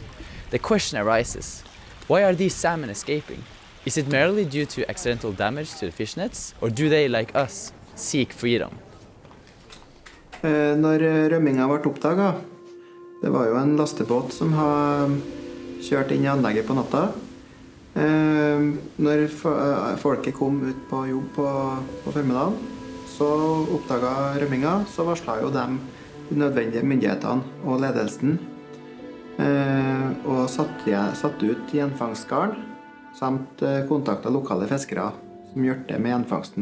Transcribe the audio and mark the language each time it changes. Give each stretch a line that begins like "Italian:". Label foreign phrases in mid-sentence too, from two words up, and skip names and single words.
English: The question arises, why are these salmon escaping? Is it merely due to accidental damage to the fish nets, or do they, like us, seek freedom?
Norwegian: Når rømminga ble oppdaget, det var jo en lastebåt som kjørte inn i anlegget på natta. Når folket kom ut på jobb på formiddagen, så oppdaget rømminga, så varslet jo de nødvendige myndighetene og ledelsen, og satt ut gjenfangstgarn, samt kontaktet lokale fiskere som hjelpte med gjenfangsten.